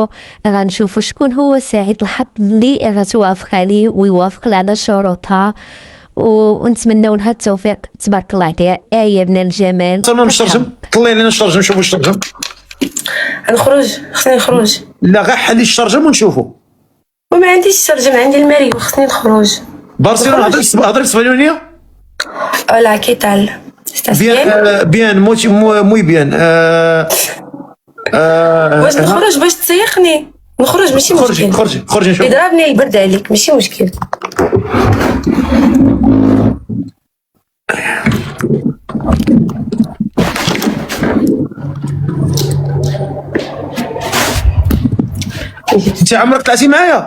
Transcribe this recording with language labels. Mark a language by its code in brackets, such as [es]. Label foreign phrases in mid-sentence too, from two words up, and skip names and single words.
[ar] غنشوفوا شكون هو سعيد الحظ اللي غتوافق عليه ويوافق على شروطها، ونتمنوا لها التوفيق. تبارك الله عليها، آية من الجمال. صرنا نشرجم، طلعي لنا الشرجم نشوفوا الشرجم. نخرج، خصني نخرج. لا غير حلي الشرجم ونشوفوا. وما عنديش الشرجم، عندي الماريو، خصني نخرج. برشلونه هضري اسبانيوليه. [es] Hola, ¿qué tal? ¿Estás bien? Bien, muy bien. [ar] واش نخرج باش تسيقني؟ نخرج ماشي مشكل. خرجي نشوف. يضربني البرد عليك ماشي مشكل. انت عمرك طلعتي معايا؟